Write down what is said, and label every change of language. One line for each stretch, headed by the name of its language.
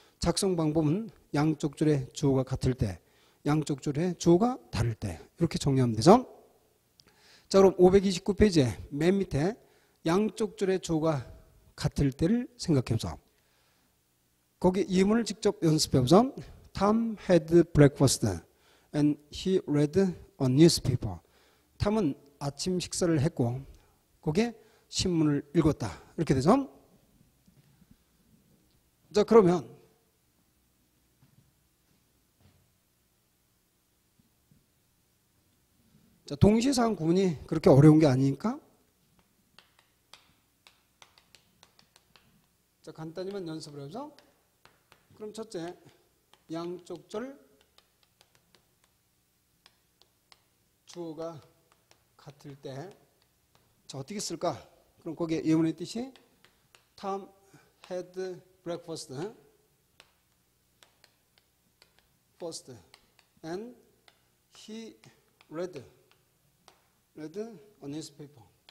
Korean: 작성 방법은 양쪽 줄의 주어가 같을 때, 양쪽 줄의 주어가 다를 때 이렇게 정리하면 되죠. 자, 그럼 529페이지에 맨 밑에 양쪽 줄의 주어가 같을 때를 생각해보자. 거기 예문을 직접 연습해보자.
English: Tom had breakfast and he read a newspaper.
Korean: 탐은 아침 식사를 했고 거기에 신문을 읽었다. 이렇게 되죠. 자, 그러면 자, 동시사항 구문이 그렇게 어려운 게 아니니까 자, 간단히만 연습을 해보죠. 그럼 첫째, 양쪽 절 주어가 같을 때 자, 어떻게 쓸까? 그럼 거기에 예문의 뜻이
English: Tom had breakfast first and he read a newspaper.